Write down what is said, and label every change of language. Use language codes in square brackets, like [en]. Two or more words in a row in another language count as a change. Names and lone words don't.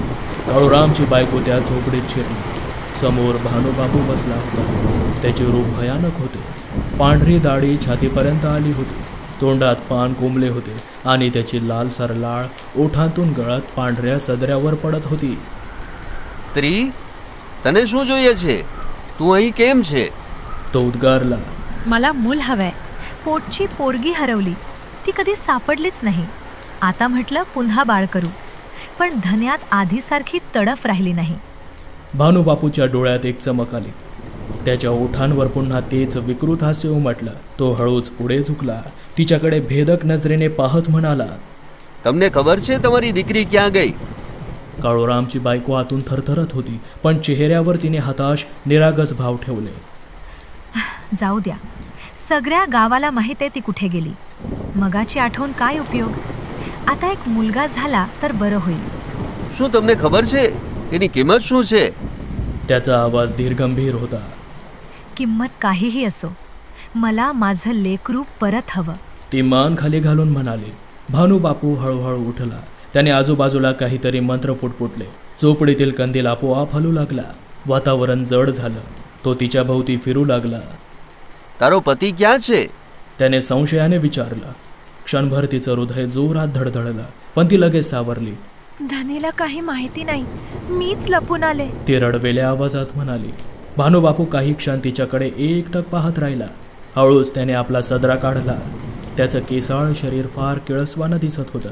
[mr] काळूरामची बायको त्या झोपडीत शिरली. समोर भानुबापू बसला होता. त्याचे रूप भयानक होते. पांढरी दाढी छातीपर्यंत आली होती. तोंडात पान कोंबले होते आणि त्याची लालसर लाळ ओठांतून गळत पांढऱ्या सदऱ्यावर पडत होती. [gu] સ્ત્રી, તને શું જોઈએ છે? તું અહીં કેમ છે? [mr] तो उद्गारला. मला मूल हवंय. पोटची पोरगी हरवली, ती कधी सापडलीच नाही. आता म्हटलं पुन्हा बाळ करू, पण धन्यात आधीसारखी तडफ राहिली नाही. भानुबापूच्या डोळ्यात एक चमक आली. त्याच्या ओठांवर पुन्हा तेच विकृत हास्य उमटलं. तो हळूच पुढे झुकला, तिच्याकडे भेदक नजरेने पाहत म्हणाला, [gu] તમને ખબર છે તમારી દીકરી ક્યાં ગઈ? [mr] काळूरामची बायको आतून थरथरत होती, पण चेहऱ्यावर तिने हताश निरागस भाव ठेवले. जाऊ द्या, सगळ्या गावाला माहिती आहे ती कुठे गेली. मगाची आठवण काय उपयोग. आता एक मुलगा झाला तर बरं होईल. [gu] શું તમને ખબર છે એની કિંમત શું છે? [mr] त्याचा आवाज धीरगंभीर होता. किंमत काहीही असो, मला माझं लेकरू परत हवं. ती मान खाली घालून म्हणाली. भानुबापू हळूहळू उठला. त्याने आजूबाजूला काहीतरी मंत्र पुटपुटले. झोपडीतील कंदील आपोआप हलू लागला. वातावरण जड झालं. तो तिच्या भोवती फिरू लागला. [gu] તારો પતિ ક્યાં છે? [mr] त्याने संशयाने विचारलं. क्षणभर तिचं हृदय जोरात धडधडलं, पण ती लगेच सावरली. धनीला काही माहिती नाही, मीच लपून आले. ती रडवेल्या आवाजात म्हणाली. भानुबापू काही क्षण तिच्याकडे एकटक पाहत राहिला. हळूच त्याने आपला सदरा काढला. त्याचं केसाळ शरीर फार किळसवानं दिसत होतं.